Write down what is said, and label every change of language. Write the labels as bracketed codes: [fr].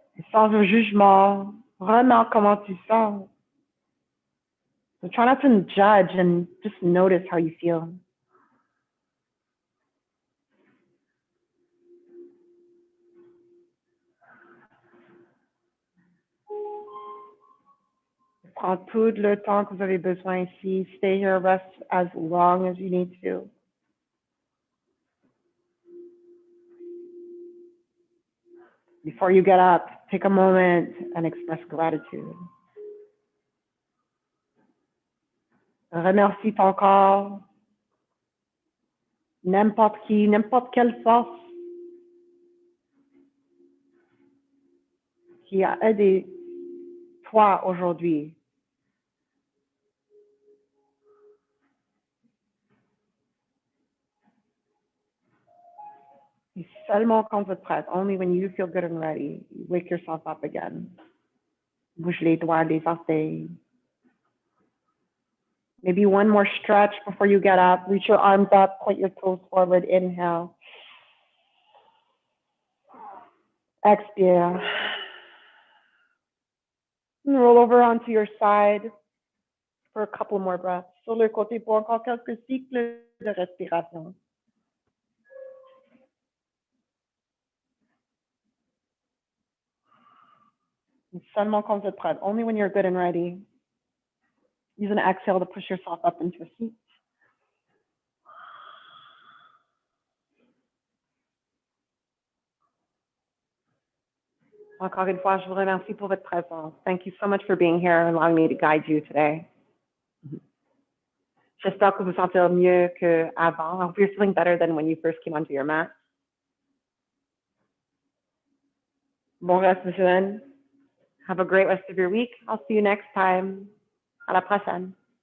[fr] Sans jugement, vraiment comment tu sens. [en] So try not to judge and just notice how you feel. [fr] Prends tout le temps que vous avez besoin ici. [en] Stay here, rest as long as you need to. Before you get up, take a moment and express gratitude. [fr] Remercie ton corps, n'importe qui, n'importe quelle force qui a aidé toi aujourd'hui. Et seulement quand vous êtes prête, [en] only when you feel good and ready, wake yourself up again. [fr] Bouge les doigts, les orteils. [en] Maybe one more stretch before you get up. Reach your arms up, point your toes forward, inhale. [fr] Expire. [en] And roll over onto your side for a couple more breaths. [fr] Sur le côté pour encore quelques cycles de respiration. [en] And [fr] seulement quand vous êtes prête, [en] only when you're good and ready. Use an exhale to push yourself up into a seat. [fr] Encore une fois, je vous remercie pour votre présence. [en] Thank you so much for being here and allowing me to guide you today. [fr] J'espère que vous sentez mieux qu'avant. [en] I hope you're feeling better than when you first came onto your mat. [fr] Bon reste de semaine. [en] Have a great rest of your week. I'll see you next time. [fr] À la prochaine.